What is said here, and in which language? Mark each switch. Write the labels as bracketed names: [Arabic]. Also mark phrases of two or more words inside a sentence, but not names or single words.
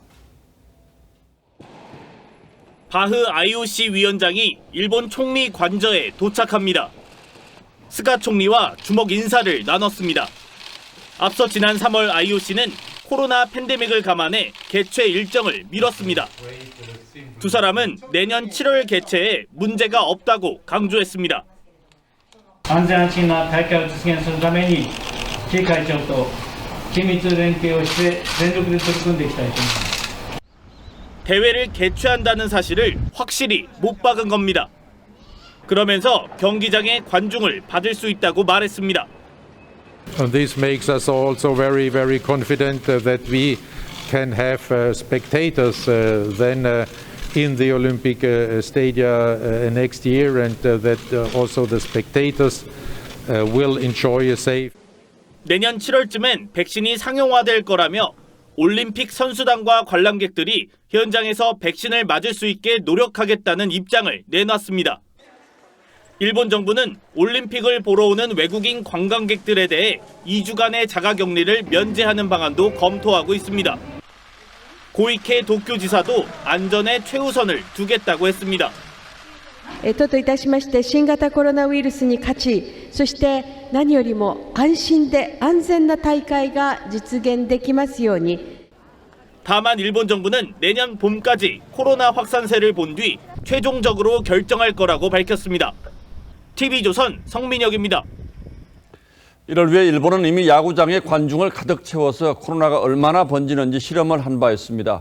[Korean] 바흐 IOC 위원장이 일본 총리 관저에 도착합니다. 스가 총리와 주먹 인사를 나눴습니다. 앞서 지난 3월 IOC는 코로나 팬데믹을 감안해 개최 일정을 미뤘습니다. 두 사람은 내년 7월 개최에 문제가 없다고 강조했습니다. [Japanese] 安全安心な大会を実現するために、K会長と緊密連携をして全力で取り組んでいきたいと思います。 [Korean] 대회를 개최한다는 사실을 확실히 못 박은 겁니다. 그러면서 경기장에 관중을 받을 수 있다고 말했습니다. [English] This makes us also very, very confident that we can have spectators then in the Olympic stadia next year, and that also the spectators will enjoy a safe. [Korean] 내년 7월쯤엔 백신이 상용화될 거라며 올림픽 선수단과 관람객들이 현장에서 백신을 맞을 수 있게 노력하겠다는 입장을 내놨습니다. 일본 정부는 올림픽을 보러 오는 외국인 관광객들에 대해 2주간의 자가격리를 면제하는 방안도 검토하고 있습니다. 고이케 도쿄지사도 안전에 최우선을 두겠다고 했습니다. [Japanese] 都といたしまして新型コロナウイルスに勝ち、そして何よりも安心で安全な大会が実現できますように。 [Korean] 다만 일본 정부는 내년 봄까지 코로나 확산세를 본 뒤 최종적으로 결정할 거라고 밝혔습니다. TV조선 성민혁입니다. 이를 위해 일본은 이미 야구장에 관중을 가득 채워서 코로나가 얼마나 번지는지 실험을 한 바 있습니다.